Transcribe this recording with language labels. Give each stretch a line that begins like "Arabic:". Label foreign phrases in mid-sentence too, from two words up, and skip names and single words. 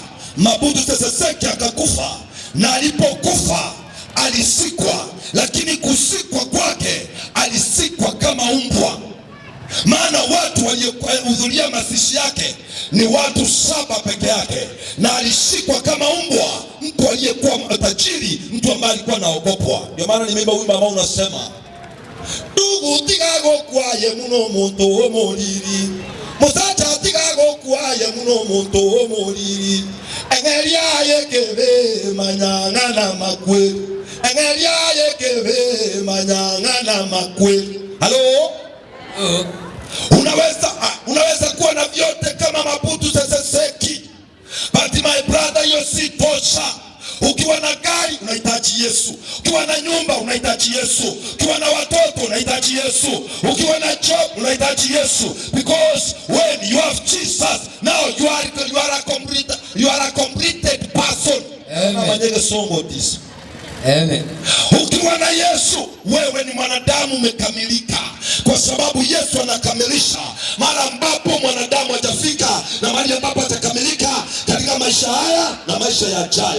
Swahili: Maputo Sese Seki akakufa, na alipokufa alisikwa, lakini kusikwa kwake alisikwa kama umbwa. Maana watu waliohudhuria mazishi yake ni watu 7 peke yake, na alisikwa kama umbwa, mtu aliyekuwa tajiri, mtu ambaye alikuwa anaogopwa. Ndio maana nimeimba wimbo ambao unasema
Gusii: ndugu tigago kwaye muno muntu wo moliri, musacha tigago kwaye muno muntu wo moliri, engeria yekebe manyanga na makweli,
Swahili: engeria yekebe manyanga na makweli. Halo? Unaweza kuwa na vyote kama Maputo Sese Seki,
English: but my brother,
Swahili: hiyo si tosha. Ukiwa na gari unahitaji Yesu, ukiwa na nyumba unahitaji Yesu, ukiwa na watoto unahitaji Yesu, ukiwa na job unahitaji Yesu,
English: because when you have Jesus, now you are a completed person. Amen. Amen.
Swahili: Ukiwa na Yesu wewe ni mwanadamu umekamilika, kwa sababu Yesu anakamilisha mara ambapo mwanadamu hajafika, na mahali ambapo atakamilika katika maisha haya na maisha yajayo.